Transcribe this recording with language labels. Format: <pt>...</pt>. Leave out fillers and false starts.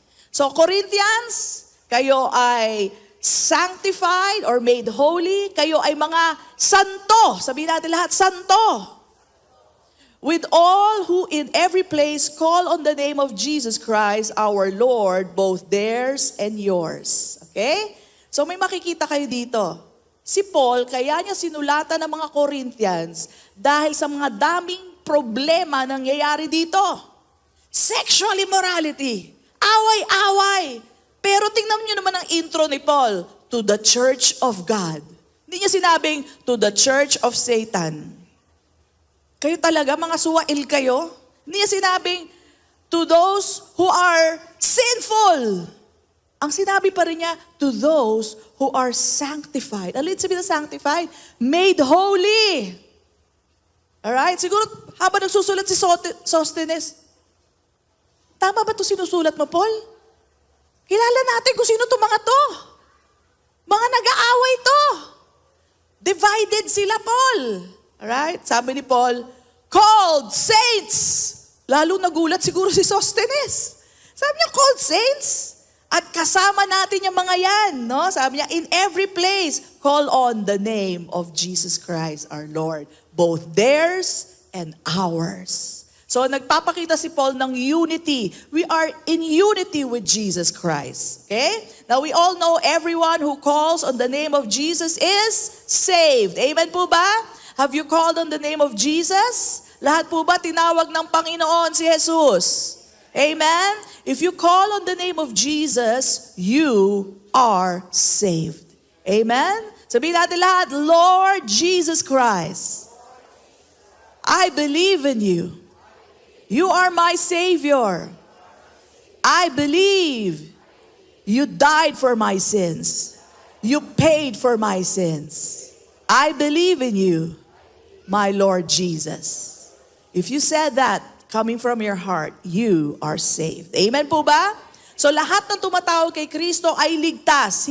<en>So, Corinthians,</en> <tl>kayo ay</tl> <en>sanctified or made holy.</en> <tl>Kayo ay mga santo. Sabihin natin lahat, santo.</tl> <en>With all who in every place call on the name of Jesus Christ, our Lord, both theirs and yours.</en> <tl>Okay? So, may makikita kayo dito. Si Paul, kaya niya sinulatan ng mga Corinthians dahil sa mga daming problema nangyayari dito.</tl> <en>Sexual immorality,</en> <tl>away-away. Pero tingnan niyo naman ang intro ni Paul,</tl> <en>to the church of God.</en> <tl>Hindi niya sinabing,</tl> <en>to the church of Satan.</en> <tl>Kayo talaga, mga suwail kayo. Hindi niya sinabing,</tl> <en>to those who are sinful.</en> <tl>Ang sinabi pa rin niya,</tl> <en>to those who are sanctified.</en> <tl>Ano sabihin na</tl> <en>sanctified? Made holy. Alright?</en> <tl>Siguro, habang nagsusulat si Sosthenes, tama ba ito sinusulat mo, Paul? Kilala natin kung sino itong mga to. Mga nag-aaway to. Divided sila, Paul. Alright? Sabi ni Paul,</tl> <en>called saints.</en> <tl>Lalo nagulat siguro si Sostenes. Sabi niya,</tl> <en>called saints.</en> <tl>At kasama natin yung mga yan. No? Sabi niya,</tl> <en>in every place, call on the name of Jesus Christ our Lord. Both theirs and ours. So</en> <tl>nagpapakita si Paul ng</tl> <en>unity. We are in unity with Jesus Christ. Okay? Now we all know everyone who calls on the name of Jesus is saved. Amen</en> <tl>po ba?</tl> <en>Have you called on the name of Jesus?</en> <tl>Lahat po ba tinawag ng Panginoon si Jesus? Amen?</tl> <en>If you call on the name of Jesus, you are saved. Amen?</en> <tl>Sabihin natin lahat,</tl> <en>Lord Jesus Christ, I believe in you. You are my Savior. I believe you died for my sins. You paid for my sins. I believe in you, my Lord Jesus. If you said that, coming from your heart, you are saved.</en> <tl>Amen po ba? So lahat ng tumatawag kay Kristo ay ligtas.</tl>